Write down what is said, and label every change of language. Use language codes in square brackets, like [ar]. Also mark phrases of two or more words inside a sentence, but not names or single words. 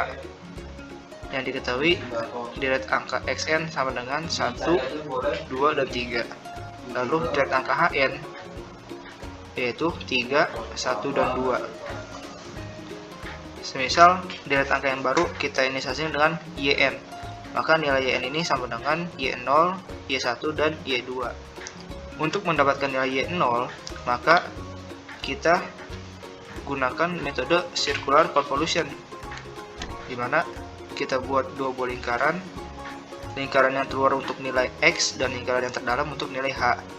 [id] Yang diketahui, deret angka xn sama dengan 1, 2, dan 3. Lalu deret angka hn yaitu 3, 1, dan 2. Semisal deret angka yang baru kita inisialisasikan dengan yn, maka nilai yn ini sama dengan y0, y1, dan y2. Untuk mendapatkan nilai y0, maka kita gunakan metode circular convolution, di mana kita buat dua buah lingkaran yang terluar untuk nilai X dan lingkaran yang terdalam untuk nilai H.